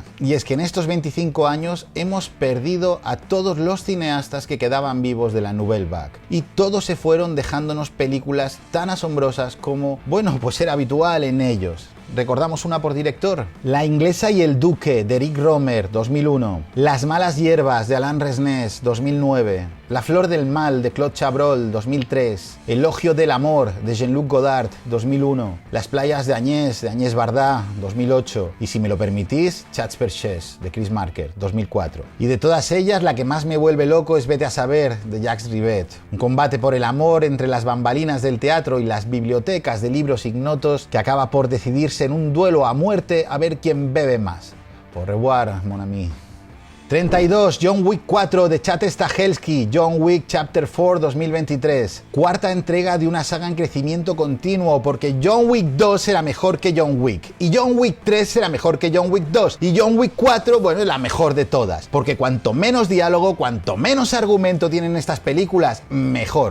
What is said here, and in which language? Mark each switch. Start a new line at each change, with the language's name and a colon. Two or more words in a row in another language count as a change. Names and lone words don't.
Spanish: Y es que en estos 25 años hemos perdido a todos los cineastas que quedaban vivos de la Nouvelle Vague. Y todos se fueron dejándonos películas tan asombrosas como, bueno, pues era habitual en ellos. Recordamos una por director. La inglesa y el duque, de Eric Rohmer, 2001. Las malas hierbas, de Alain Resnais, 2009. La flor del mal, de Claude Chabrol, 2003. Elogio del amor, de Jean-Luc Godard, 2001. Las playas de Agnès Varda, 2008. Y si me lo permitís, Chats Perchés, de Chris Marker, 2004. Y de todas ellas, la que más me vuelve loco es Vete a saber, de Jacques Rivette. Un combate por el amor entre las bambalinas del teatro y las bibliotecas de libros ignotos que acaba por decidirse en un duelo a muerte a ver quién bebe más.
French: Au revoir, mon ami.
Spanish: 32, John Wick 4 de Chad Stahelski, John Wick Chapter 4 2023. Cuarta entrega de una saga en crecimiento continuo, porque John Wick 2 será mejor que John Wick, y John Wick 3 será mejor que John Wick 2, y John Wick 4, bueno, es la mejor de todas, porque cuanto menos diálogo, cuanto menos argumento tienen estas películas, mejor.